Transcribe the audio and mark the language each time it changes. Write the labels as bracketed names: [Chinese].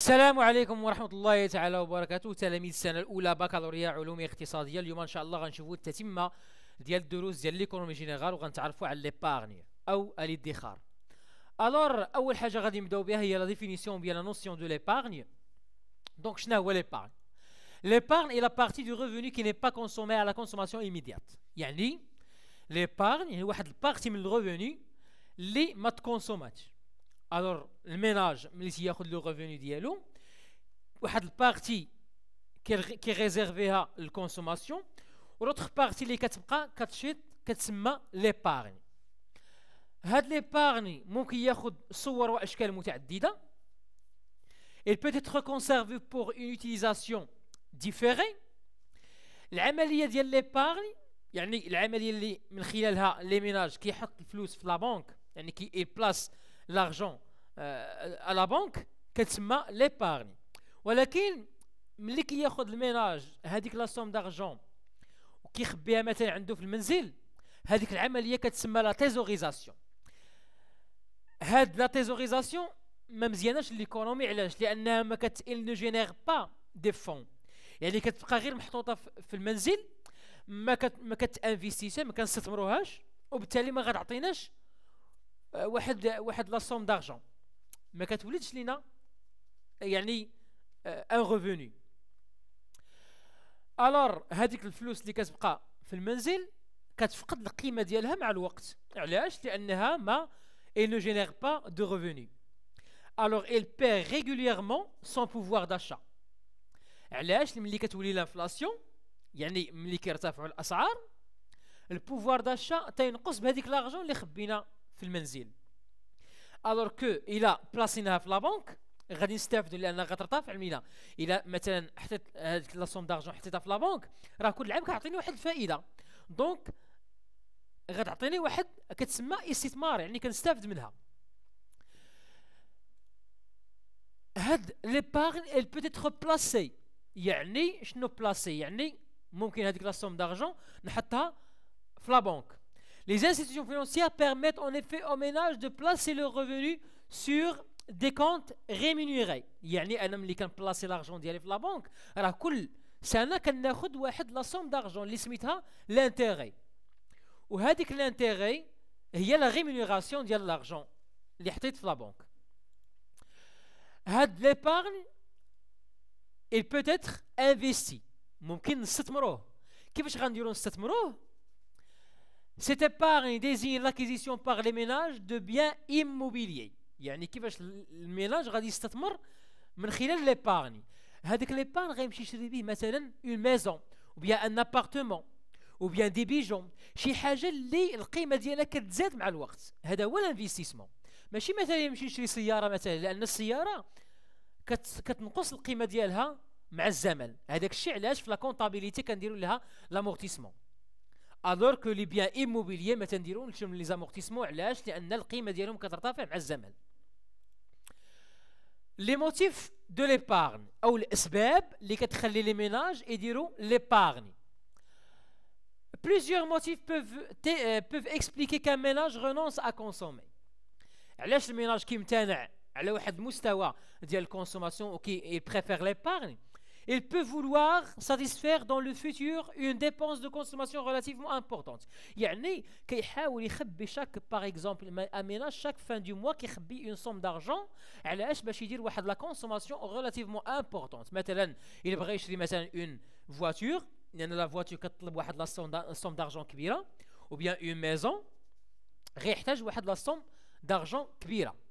[Arabic] السلام عليكم ورحمة الله تعالى وبركاته. تلاميذ السنة الأولى بكالوريا علوم اقتصادية. اليوم إن شاء الله غنشوفوا التتمة ديال الدروس ديال ليكونومي جينيرال وغنتعرفوا على ليبارني أو الادخار. ألور أول حاجة غادي نبداو بها هي لا ديفينيسيون ديال لا نوسيون دو ليبارني. دونك شنو هو ليبارني؟ [French] L'épargne est la partie du revenu qui n'est pas consommée à la consommation immédiate. [Arabic] يعني l'épargne هي واحد البارتي من الريفوني اللي ما تكونسوماتش. الور الميناج ملي تياخذ لو ريفوني ديالو واحد البارتي كي ريزيرفيها للكونسوماسيون ولوتر بارتي اللي كتبقى كتسمى ليبارني. هاد ليبارني ممكن ياخذ صور واشكال متعدده. [French] Il peut être conservé pour une utilisation différée. [Arabic] العمليه ديال ليبارني يعني العمليه اللي من خلالها لي ميناج كيحط الفلوس في لا بنك، يعني كي بلاس لارجون à la banque كتسمى ليبارني. ولكن ملي كياخذ الميناج هذيك لا سوم دارجون وكيخبيها مثلا عنده في المنزل، هذيك العمليه كتسمى لا تيزوريزاسيون. هاد لا تيزوريزاسيون ما مزياناش ليكونومي. علاش؟ لانها ما [French] il ne génère pas des fonds، [Arabic] يعني كتبقى غير محطوطه في المنزل، ما كتانفيستيش، ما كنستثمروهاش، وبالتالي ما غتعطيناش واحد لا سوم دارجون، ما كتولدش لينا يعني ان ريفوني. الور هذيك الفلوس اللي كتبقى في المنزل كتفقد القيمه ديالها مع الوقت. علاش؟ لانها ما [French] il ne génère pas de revenus. Alors il perd régulièrement son pouvoir d'achat. [Arabic] علاش؟ ملي كتولي لانفلاسيون، يعني ملي كيرتفعوا الاسعار، البوفوار داشا تينقص بهذيك لارجون اللي خبينا في المنزل. الور كو الا بلاسيناها في لا بنك غادي نستافدوا، لان غترتفع المينا. الا مثلا حطيت هذيك لا سوم دارجون حطيتها في لا بنك، راه كل عام كتعطيني واحد الفائده، دونك غتعطيني واحد كتسمى استثمار، يعني كنستافد منها. هاد ليبارن [French] elle peut être placée. [Arabic] يعني شنو بلاسي؟ يعني ممكن هذيك لا سوم دارجون نحطها في لا بنك. [French] Les institutions financières permettent en effet aux ménages de placer leurs revenus sur des comptes rémunérés. [Arabic] يعني انا ملي كنبلاسي لارجون ديالي في لا بنك راه كل سنه كناخذ واحد لا سوم دارجون اللي سميتها لانتيغي، وهذيك لانتيغي هي لا ريمونيراسيون ديال لارجون اللي حطيت في لا بنك. هاد ليبارن [French] il peut être investi، [Arabic] ممكن نستثمروه. كيفاش غنديرو نستثمروه؟ [French] Cette épargne désigne l'acquisition par les ménages de biens immobiliers. [Arabic] يعني كيفاش الميناج غادي يستثمر من خلال ليبارني. هذاك ليبارن غيمشي يشري به مثلا اون ميزون [French] ou bien un appartement ou bien des bijoux، [Arabic] شي حاجه اللي القيمه ديالها كتزاد مع الوقت. هذا هو الانفستيسمون. ماشي مثلا يمشي يشري سياره مثلا، لان السياره كتنقص القيمه ديالها مع الزمن. هذاك الشيء علاش في لا كونطابيليتي كنديروا لها لامورتيسمون، الور كو لي بيان ايموبيليي ما تنديروش لي زامورتيسمون. علاش؟ لان القيمه ديالهم كترتفع مع الزمن. لي موتيف دو ليبارن او الاسباب اللي كتخلي لي ميناج يديروا ليبارني. [French] Plusieurs motifs peuvent expliquer qu'un ménage renonce à consommer. [Arabic] علاش الميناج كيمتنع على واحد المستوى ديال الكونسوماسيون وكي [French] préfère l'épargne؟ Il peut vouloir satisfaire dans le futur une dépense de consommation relativement importante. [Arabic] يعني كيحاول يخبي شاك باغ اكزومبل ان ميناج شاك فان دو موا كيخبي اون سوم دارجون علاش؟ باش يدير واحد لا كونسوماسيون ريلاتيفمون امبورطونت. مثلا الا بغى يشري مثلا اون فواتور، لان لا فواتور كتطلب واحد لا سوم دارجون كبيره، [French] ou bien une maison [Arabic] غيحتاج واحد لا سوم دارجون كبيره.